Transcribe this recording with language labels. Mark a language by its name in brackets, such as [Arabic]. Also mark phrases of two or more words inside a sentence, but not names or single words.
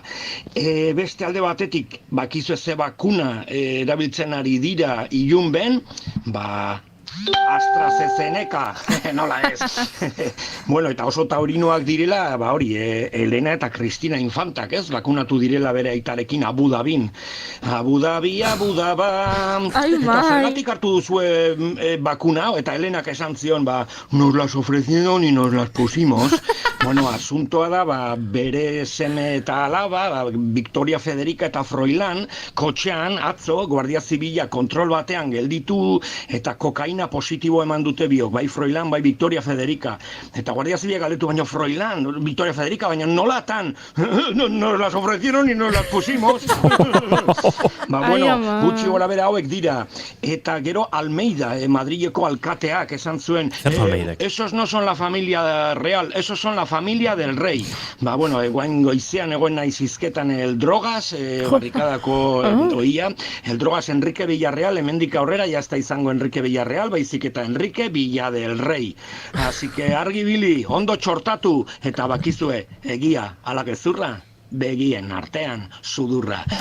[Basque] Beste alde batetik, bakizu ze bakuna erabiltzen ari dira ilunben, AstraZeneca, nola ez. Bueno, eta oso taurinoak direla, Elena eta Cristina Infantak, ez? Bakunatu direla bere aitarekin Abu Dhabin. Abu Dhaba. Eta zergatik hartu duzue bakuna, eta Elenak esan zion, [Spanish] nos las ofrecieron y nos las pusimos. [Basque] Bueno, asuntoa da, bere seme eta alaba, Victoria Federica eta Froilán, kotxean, atzo, Guardia Zibila kontrol batean gelditu, eta kokaina positibo eman dute biok, bai Froilán, bai Victoria Federica. Eta Guardia Zibila galdetu baino Froilán, Victoria Federica, baina nolatan? [Spanish] Nos las ofrecieron y nos las pusimos. [Basque] Gutxi gora bera hauek dira. Eta gero Almeida, Madrileko alkateak esan zuen, [Spanish] esos no son la familia real, esos son la familia del rey. [Basque] Guain goizean egoen naiz hizketan el Drogas, barrikadako oia, el Drogas Enrique Villarreal, hemendik aurrera, jazta izango Enrique Villarreal, baizik eta Enrique Villa del Rey. [Spanish] Así que [Basque] argi bili, ondo txortatu, eta bakizue, egia, ala gezurra, begien artean, sudurra.